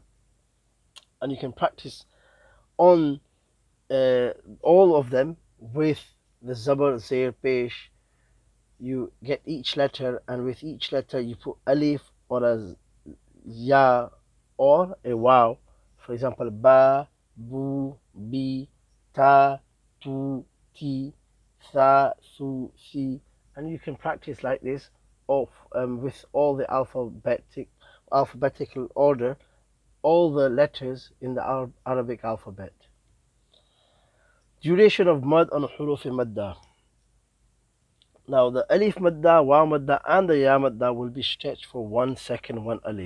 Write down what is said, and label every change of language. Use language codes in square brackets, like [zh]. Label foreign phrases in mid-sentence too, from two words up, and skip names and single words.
[en] And you can practice on all of them with the zabar, zair, pesh. You get each letter, and with each letter you put alif or a ya or a waw. For example, [ar] ba, bu, bi, ta, tu, ti, tha, thu, thi. [en] And you can practice like this with all the alphabetical order, all the letters in the Arabic alphabet. Duration of mud on [ar] huruf madda. [en] Now the [ar] alif madda, waw madda, [en] and the [ar] ya madda [en] will be stretched for 1 second, one alif.